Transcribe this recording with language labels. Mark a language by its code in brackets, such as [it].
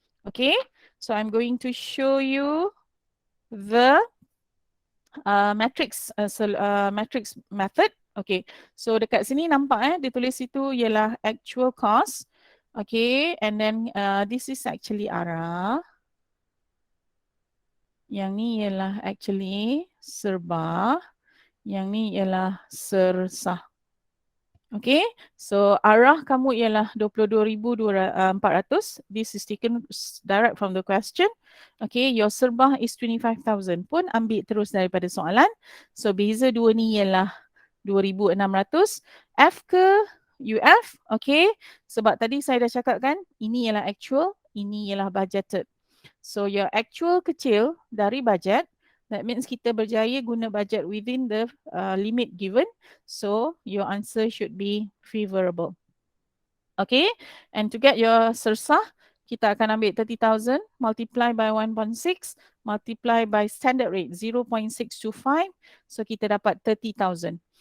[en] Okay, so I'm going to show you the matrix method. [ms] Okay, so dekat sini nampak dia tulis itu ialah actual cost. [en] Okay, and then this is actually ARA. [ms] Yang ni ialah actually serba. Yang ni ialah SERSA. Okay, so arah kamu ialah 22,400. [en] This is taken direct from the question. [ms] Okay, your serbah is 25,000 pun ambil terus daripada soalan. So beza dua ni ialah 2,600. F ke UF? [en] Okay, [ms] sebab tadi saya dah cakap kan, ini ialah actual, ini ialah budgeted. [en] So your actual [ms] kecil dari budget. [en] That means [ms] kita berjaya guna budget [en] within the limit given. So your answer should be favorable. Okay, and to get your SERSA, [ms] kita akan ambil 30,000 [en] multiply by 1.6 multiply by standard rate 0.625. [ms] So kita dapat 30,000.